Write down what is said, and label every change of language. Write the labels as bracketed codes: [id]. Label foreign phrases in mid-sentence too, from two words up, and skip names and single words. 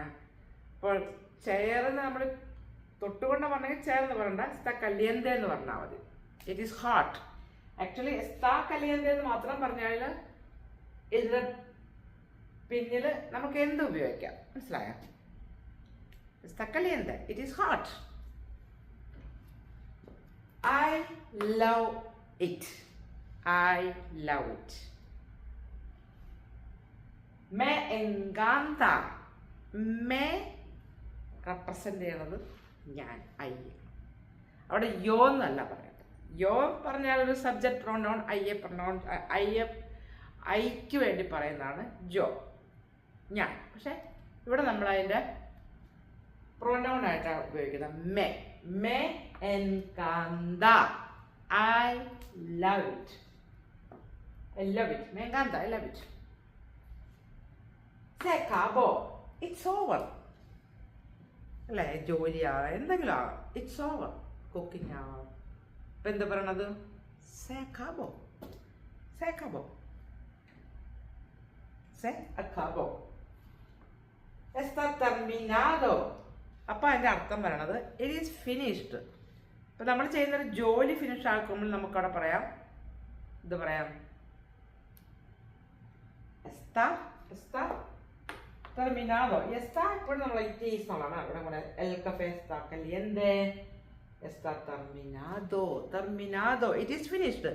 [ml] അപ്പോൾ ചെയറിന് നമ്മൾ തൊട്ടുകൊണ്ട് പറഞ്ഞെങ്കിൽ ചെയർ എന്ന് പറയണ്ട, [es] está caliente [ml] എന്ന് പറഞ്ഞാൽ മതി. [en] it is hot. [ml] ആക്ച്വലി [es] está caliente [ml] എന്ന് മാത്രം പറഞ്ഞാൽ ഇതിന് പിന്നിൽ നമുക്ക് എന്ത് ഉപയോഗിക്കാം, മനസ്സിലായോ? [es] está caliente, [en] it is hot. I love it. [es] Me encanta. [ml] Me റെപ്രസെൻ്റ് ചെയ്യണത് ഞാൻ, ഐ. അവിടെ യോ എന്നല്ല പറയട്ടെ. യോ പറഞ്ഞാൽ ഒരു സബ്ജക്റ്റ് പ്രൊനൗൺ. ഐക്ക് വേണ്ടി പറയുന്നതാണ് ജോ, ഞാൻ. പക്ഷെ ഇവിടെ നമ്മൾ അതിൻ്റെ പ്രൊനൗൺ ആയിട്ടാണ് ഉപയോഗിക്കുന്നത്. [es] Me encanta. [en] I love it. [es] Me encanta. [en] I love it. [es] Se acabó. [en] It's over. [ml] അല്ലേ? ജോലിയാവാം, എന്തെങ്കിലും ആവാം. [en] it's over. [ml] കുക്കിംഗ് ആവാം. ഇപ്പം എന്താ പറയണത്? [es] Se acabó. Está terminado. [ml] അപ്പം അതിൻ്റെ അർത്ഥം പറയണത് [en] it is finished. [ml] ഇപ്പം നമ്മൾ ചെയ്യുന്നൊരു ജോലി ഫിനിഷ് ആക്കുമ്പോൾ നമുക്കവിടെ പറയാം, ഇത് പറയാം, [es] está terminado. [ml] എസ്താ എപ്പോഴും നമ്മൾ [en] it is [ml] എന്നുള്ളതാണ്. അവിടെ കൂടെ [es] el café está caliente, está terminado, [en] it is finished.